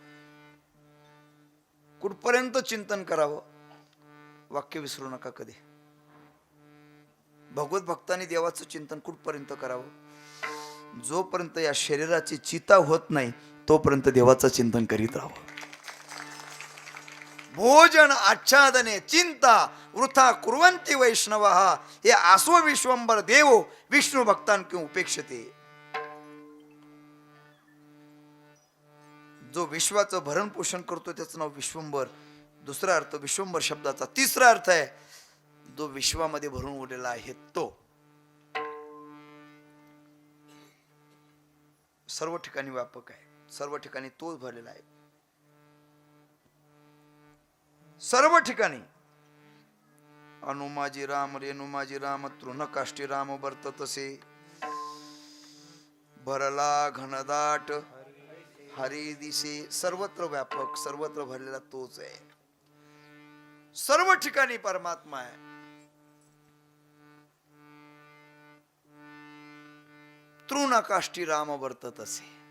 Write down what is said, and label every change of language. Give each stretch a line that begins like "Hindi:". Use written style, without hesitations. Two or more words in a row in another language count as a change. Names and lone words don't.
Marathi: कुठपर्यंत चिंतन करावं, वाक्य विसरू नका कधी. भगवत भक्ताने देवाचं चिंतन कुठपर्यंत करावं, जोपर्यंत या शरीराची चिता होत नाही तोपर्यंत देवाचं चिंतन करीत राहावं.
Sanskrit: भोजन आच्छादने चिंता वृथा कुर्वन्ति वैष्णवः, हे आसो विश्वंभर देवो विष्णू भक्तान किंवा उपेक्षते.
Marathi: जो विश्वाचं भरण पोषण करतो त्याचं नाव विश्वंभर. दुसरा अर्थ विश्वंभर शब्दाचा. तिसरा अर्थ आहे जो विश्वामध्ये भरून उरलेला आहे तो. सर्व ठिकाणी व्यापक आहे, सर्व ठिकाणी तोच भरलेला आहे. सर्व ठिकाणी अनुमाजी राम रेणुमाजी राम तृणकाष्टी राम वर्ततसे, भरला घनदाट हरी दिसे. सर्वत्र व्यापक, सर्वत्र भरलेला तोच आहे. सर्व ठिकाणी परमात्मा आहे. तृणकाष्टी राम वर्ततसे.